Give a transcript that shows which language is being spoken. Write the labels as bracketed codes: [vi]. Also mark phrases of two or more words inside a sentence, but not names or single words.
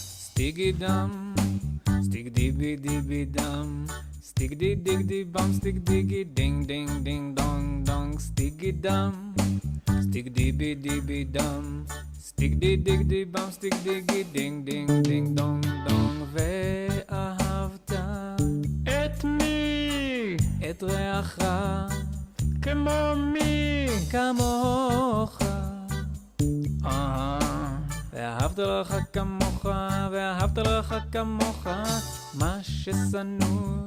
[he] Sticky dum, stick dibby dibby dum, stick di dig di bum, stick diggy ding ding ding dong dong, sticky dum, stick dibby dibby dum, stick di dig di bum, stick diggy ding ding ding dong dong. ואהבת את מי? את רעך כמו מי? כמוך. ואהבת לך כמוך, ואהבת לך כמוך, מה ששנוא,